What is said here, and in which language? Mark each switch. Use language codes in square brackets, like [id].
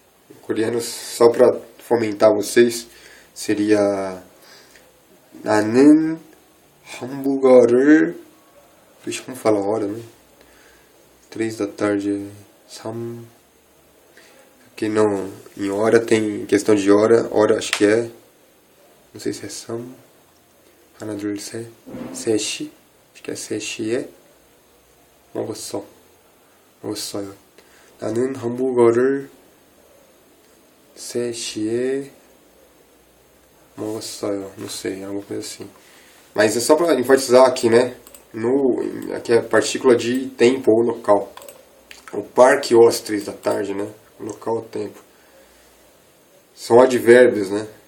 [pt] Em coreano, só para fomentar vocês, seria [ko] 나는 hamburger. [pt] Deixa como fala a hora, né? 3 da tarde, sam. Aqui não, em hora tem questão de hora, acho que é, não sei se é sam. [ko] 하나 둘 셋, 셋이, [pt] acho que é [ko] 셋이에 먹었어요. 나는 hamburger을 3시에 먹었어요. [pt] Não sei, alguma coisa assim. Mas é só para enfatizar aqui, né? Aqui é a partícula de tempo ou local. O parque ou às 3 da tarde, né? O local ou tempo. São advérbios, né?